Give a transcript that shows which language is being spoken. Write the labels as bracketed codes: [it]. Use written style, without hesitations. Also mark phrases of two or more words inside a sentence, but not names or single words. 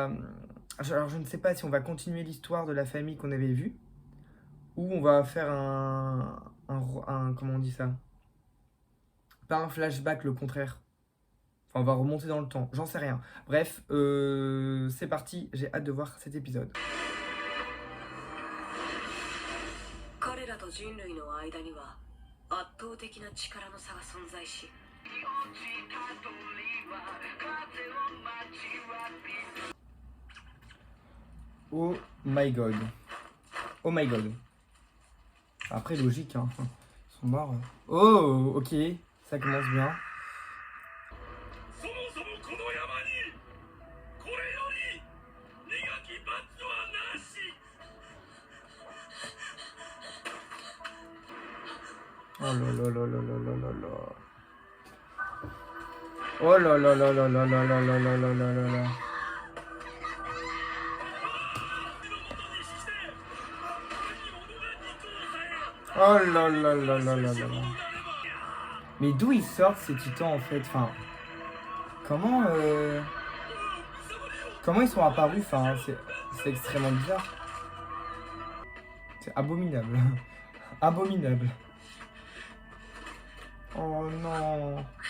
[fr] Alors je ne sais pas si on va continuer l'histoire de la famille qu'on avait vue. Ou on va faire comment on dit ça? Pas un flashback, le contraire. Enfin, on va remonter dans le temps. J'en sais rien. Bref, c'est parti. J'ai hâte de voir cet épisode. [ja] 彼らと人類の間には圧倒的な力の差が存在し [en] Oh my god. Oh my god. [fr] Après, logique, hein. Ils sont morts. Oh, ok. Ça commence bien. Oh là là là là là là là là. Oh là là là là là là là là là là là là là. Oh là là là là là là là. Mais d'où ils sortent ces titans en fait? Enfin, comment comment ils sont apparus? Enfin, c'est extrêmement bizarre. C'est abominable. Abominable. Oh non.